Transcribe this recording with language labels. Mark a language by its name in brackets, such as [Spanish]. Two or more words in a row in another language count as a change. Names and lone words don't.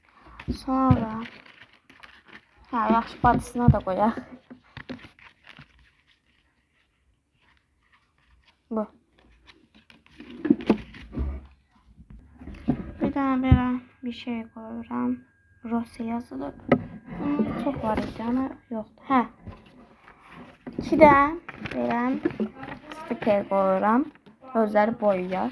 [Azerbaijani] Sonra yaxşı bacısına da koyaq. Bu. [Turkish] Bir tane böyle bir şey koyuram. [Azerbaijani] Rose yazılıb. [Turkish] Bunun çok var idi ama yoxdur. [Azerbaijani] Hə. 2 də belə stiker koyuram. Özləri boyayar.